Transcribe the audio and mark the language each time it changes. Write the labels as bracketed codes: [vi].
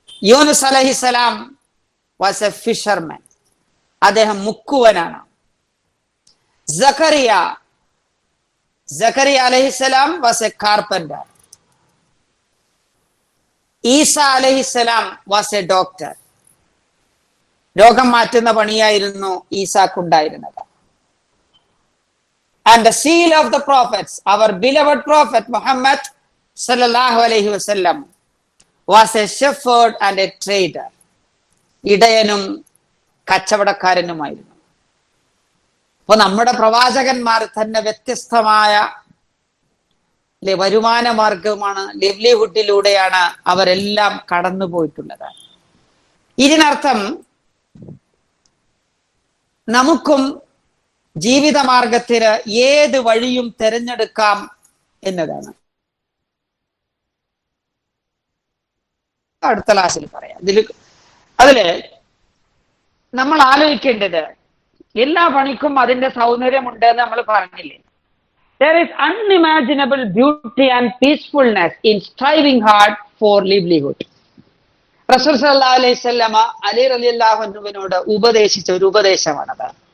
[en] യൂനുസ് അലൈഹിസ്സലാം was a fisherman, [ml] അദ്ദേഹം മുക്കുവനാണ്. [en] സക്കറിയ അലൈഹിസ്സലാം was a carpenter. Isa അലൈഹിസ്സലാം was a doctor. [ml] രോഗം മാറ്റുന്ന പണിയായിരുന്നു ഈസാക്കുണ്ടായിരുന്നത്. [en] And the seal of the prophets, our beloved prophet Muhammad sallallahu alaihi wasallam was a shepherd and a trader. [ml] ഇടയനും കച്ചവടക്കാരനുമായിരുന്നു. അപ്പൊ നമ്മുടെ പ്രവാചകന്മാർ തന്നെ വ്യത്യസ്തമായ വരുമാന മാർഗമാണ്, ലിവ്ലിഹുഡിലൂടെയാണ് അവരെല്ലാം കടന്നു പോയിട്ടുള്ളത്. ഇതിനർത്ഥം നമുക്കും ജീവിതമാർഗത്തിന് ഏത് വഴിയും തിരഞ്ഞെടുക്കാം എന്നതാണ്. അടുത്ത ക്ലാസ്സിൽ പറയാം. അതില് നമ്മൾ ആലോചിക്കേണ്ടത്, എല്ലാ പണിക്കും അതിന്റെ സൗന്ദര്യമുണ്ട് എന്ന് നമ്മൾ പറഞ്ഞില്ലേ. [en] There is unimaginable beauty and peacefulness in striving hard for livelihood. [ml] റസൂൽ സല്ലല്ലാഹു അലൈഹി വസല്ലമ അലി റളിയല്ലാഹു അൻഹുവിനോട് ഉപദേശിച്ച ഒരു ഉപദേശമാണത്.